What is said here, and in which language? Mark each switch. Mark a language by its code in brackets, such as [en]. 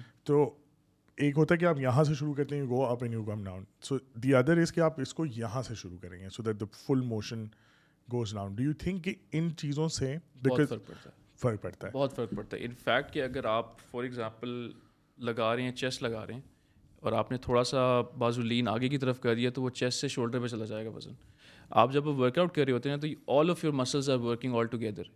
[ur] تو ایک ہوتا ہے کہ آپ یہاں سے شروع کرتے ہیں, [en] go up and you come down. So the other is [ur] کہ آپ اس کو یہاں سے شروع کریں گے [en] so that the full motion goes down. Do you think [ur] کہ ان چیزوں سے بہت فرق پڑتا ہے؟ بہت فرق پڑتا ہے. ان فیکٹ کہ اگر آپ فار ایگزامپل لگا رہے ہیں, چیسٹ لگا رہے ہیں, اور آپ نے تھوڑا سا بازو لین آگے کی طرف کر دیا تو وہ چیسٹ سے شولڈر پہ چلا جائے گا وزن. آپ جب ورک آؤٹ کر رہے ہوتے ہیں تو [en] All of your muscles are working all together.